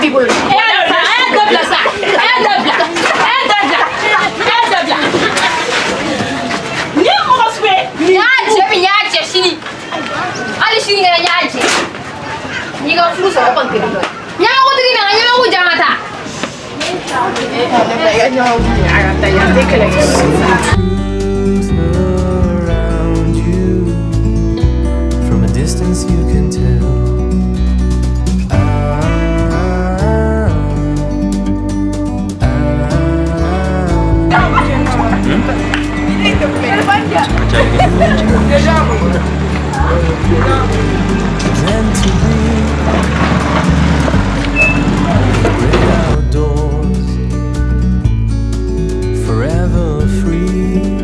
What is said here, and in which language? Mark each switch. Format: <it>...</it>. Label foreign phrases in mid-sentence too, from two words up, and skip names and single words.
<bm>b'i bolo e y'a dabila sa e y'a dabila ni ye mɔgɔ sugu ye n y'a cɛ min n y'a cɛ sini hali sini kɛra n y'a cɛ n'i ka furu sɔrɔ o kɔni tɛ dɔ ye ɲamakutigi bɛ n ka ɲamaku jan ka taa</bm> <en>Around you, from a distance you can tell. Meant to be great outdoors, forever free.</en>